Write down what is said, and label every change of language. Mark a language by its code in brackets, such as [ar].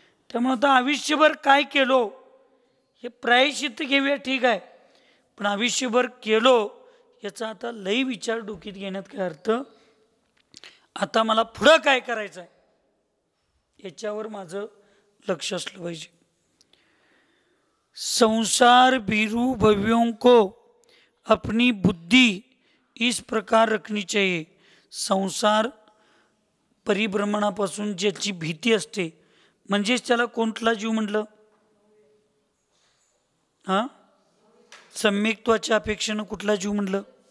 [mr] त्यामुळे आता आयुष्यभर काय केलो हे प्रायश्चित्त घेऊया, ठीक आहे, पण आयुष्यभर केलो याचा आता लई विचार डोकीत घेण्यात काय अर्थ? आता मला पुढं काय करायचं आहे याच्यावर माझं लक्ष असलं पाहिजे. [hi] संसार भीरू भव्यों को अपनी बुद्धि इस प्रकार रखनी चाहिए. [mr] संसार परिभ्रमणापासून ज्याची भीती असते, म्हणजेच त्याला कोणतला जीव म्हटलं? हां, सम्यक्त्वाच्या अपेक्षेनं कुठला जीव म्हटलं?